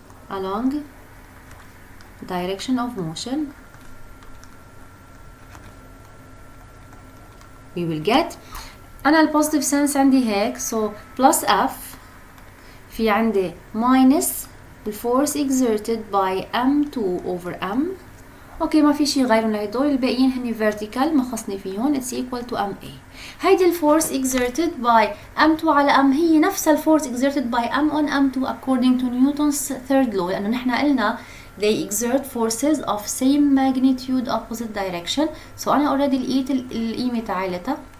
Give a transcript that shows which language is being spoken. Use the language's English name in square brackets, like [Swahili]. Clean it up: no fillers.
[English] Along direction of motion. We will get [Arabic] أنا ال [English] positive sense [Arabic] عندي هيك. [English] So plus F [Arabic] في عندي [English] minus the force exerted by M2 over M. [Arabic] اوكي ما في شي غيرهم لهدول الباقيين هني [English] vertical [Arabic] ما خصني فيهم. [English] It's equal to MA. [Arabic] هيدي الفورس [English] exerted by M2 على M [Arabic] هي نفس الفورس [English] exerted by M on M2 according to Newton's third law. [Arabic] لأنه نحن قلنا [English] they exert forces of same magnitude opposite direction. [Arabic] So أنا [English] already [Arabic] لقيت القيمة تاعيلتها.